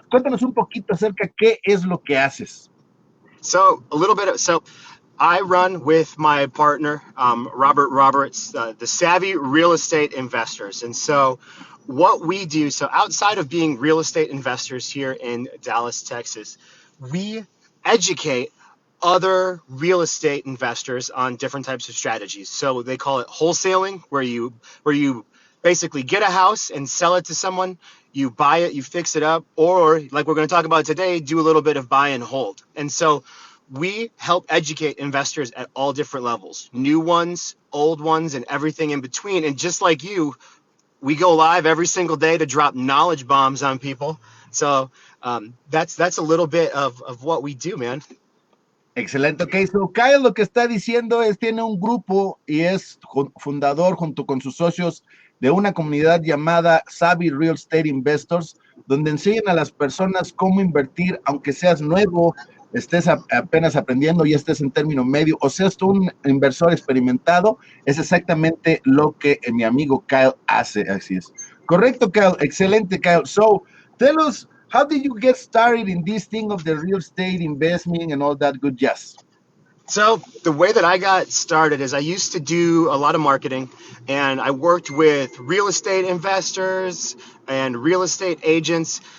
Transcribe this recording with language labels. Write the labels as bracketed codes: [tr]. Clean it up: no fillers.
[es] Cuéntanos un poquito acerca qué es lo que haces. [en] So I run with my partner, Robert Roberts, the Savvy Real Estate Investors. And so what we do, so outside of being real estate investors here in Dallas, Texas, we educate other real estate investors on different types of strategies. So they call it wholesaling, where you basically get a house and sell it to someone. You buy it, you fix it up, or like we're going to talk about today, do a little bit of buy and hold. And so we help educate investors at all different levels, new ones, old ones, and everything in between. And just like you, we go live every single day to drop knowledge bombs on people. So that's a little bit of what we do, man. [es] Excelente, ok, so Kyle lo que está diciendo es, tiene un grupo y es fundador junto con sus socios de una comunidad llamada Savvy Real Estate Investors, donde enseñan a las personas cómo invertir, aunque seas nuevo, estés apenas aprendiendo y estés en término medio, o seas tú un inversor experimentado, es exactamente lo que mi amigo Kyle hace, así es. Correcto, Kyle, excelente, Kyle. [en] So, tell us, how did you get started in this thing of the real estate investment and all that good jazz? So the way that I got started is I used to do a lot of marketing, and I worked with real estate investors and real estate agents.